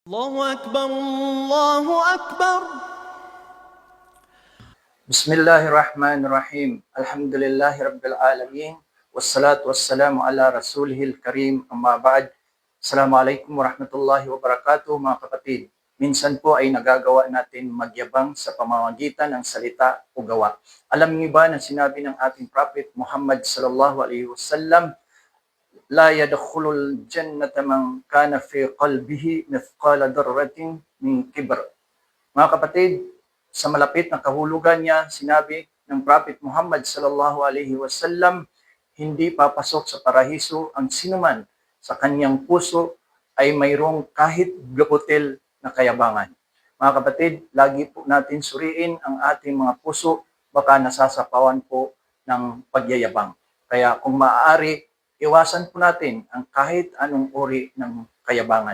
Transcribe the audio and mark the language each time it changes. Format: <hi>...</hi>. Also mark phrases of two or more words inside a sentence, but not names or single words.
<ar>الله أكبر الله أكبر. Bismillahirrahmanirrahim. الحمد لله رب العالمين والصلاة والسلام على رسوله الكريم. أما بعد السلام عليكم ورحمة الله وبركاته,</ar> <tl>mga kapatid. Minsan po ay nagagawa natin magyabang sa pamamagitan ng salita o gawa. Alam niyo ba na sinabi ng ating Prophet Muhammad</tl> <ar>صلى الله عليه وسلم لا يدخل الجنة من كان في قلبه مثقال ذرة من كبر.</ar> <tl>Mga kapatid, sa malapit na kahulugan niya, sinabi ng Prophet Muhammad</tl> <ar>صلى الله عليه وسلم,</ar> <tl>hindi papasok sa paraiso ang sinuman sa kanyang puso ay mayroong kahit gabutil na kayabangan. Mga kapatid, lagi po natin suriin ang ating mga puso, baka nasasapawan po ng pagyayabang. Kaya kung maaari, iwasan po natin ang kahit anong uri ng kayabangan.</tl>